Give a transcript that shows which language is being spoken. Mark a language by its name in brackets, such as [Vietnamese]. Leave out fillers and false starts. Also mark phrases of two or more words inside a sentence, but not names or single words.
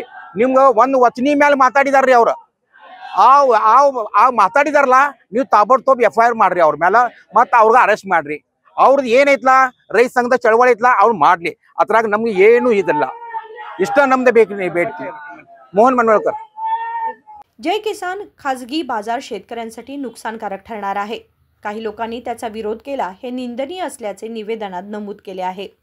[Kannada] ನಿಮ್ಗ ಒಂದು ವಚನಿ ಮೇಲೆ ಮಾತಾಡಿದಾರ್ರಿ ಅವ್ರ, ಆ ಮಾತಾಡಿದಾರಲ್ಲ, ನೀವು ತಾಬಡ್ತೋಬ್ FIR ಮಾಡ್ರಿ ಅವ್ರ ಮೇಲೆ, ಮತ್ತ ಅವ್ರಿಗೆ ಅರೆಸ್ಟ್ ಮಾಡ್ರಿ। ಅವ್ರದ್ದು ಏನೈತ್ಲಾ ರೈತ ಸಂಘದ ಚಳವಳಿ ಐತ್ಲಾ ಅವ್ರು ಮಾಡ್ಲಿ, ಅದ್ರಾಗ ನಮ್ಗೆ ಏನು ಇದಿಲ್ಲ, ಇಷ್ಟ ನಮ್ದು ಬೇಕ್ರಿ ಬೇಡ್ತಿ। [Marathi] मोहन मनवळकर। जय किसान खाजगी बाजार शेतकऱ्यांसाठी नुकसानकारक ठरणार आहे, काही लोकांनी त्याचा विरोध केला हे निंदनीय असल्याचे निवेदनात नमूद केले आहे।